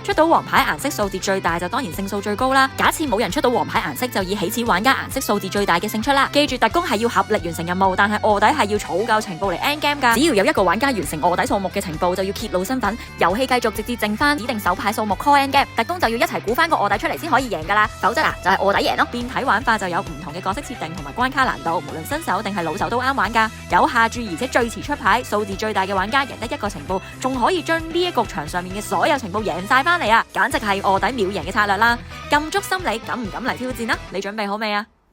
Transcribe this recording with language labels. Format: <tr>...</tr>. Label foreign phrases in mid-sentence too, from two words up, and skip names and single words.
<yue>出到黃牌顏色數字最大就當然勝數最高啦。假設冇人出到黃牌顏色，就以起始玩家顏色數字最大嘅勝出啦。記住特工係要合力完成任務，但係臥底係要儲夠情報嚟</yue> <en>end game</en> <yue>噶。只要有一個玩家完成臥底數目嘅情報，就要揭露身份。遊戲繼續直至剩翻指定手牌數目</yue> <en>call end game，</en> <yue>特工就要一齊估翻個臥底出嚟先可以贏噶啦。否則就係臥底贏咯。變體玩法就有唔同嘅角色設定同埋關卡難度，無論新手定係老手都啱玩噶。有下注而且最遲出牌，數字最大嘅玩家贏得1個情報，仲可以將呢一局場上面嘅所有情報贏晒翻嚟啊！簡直係臥底秒贏嘅策略啦。禁足心理，敢唔敢嚟挑戰啊？你準備好未啊？</yue>